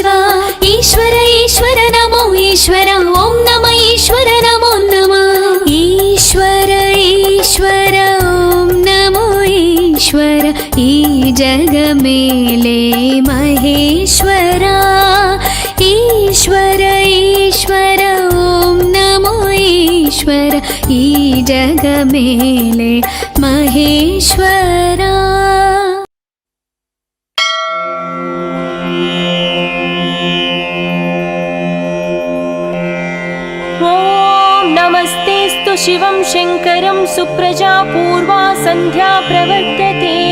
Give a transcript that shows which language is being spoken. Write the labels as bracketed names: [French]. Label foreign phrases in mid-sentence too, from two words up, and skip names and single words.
[Sanskrit] ఈశ్వర ఈశ్వర నమో ఈశ్వర ఓం నమ ఈశ్వర నమో నమ. ఈశ్వర ఈశ్వర ఓం నమో ఈశ్వర [Telugu] ఈ జగమేలే మహేశ్వరా. ఈశ్వర ఈశ్వర జగమేలే మహేశ్వరా। [Sanskrit] नमस्तेस्तु शिवं शङ्करं सुप्रजा पूर्वा सन्ध्या प्रवर्तते।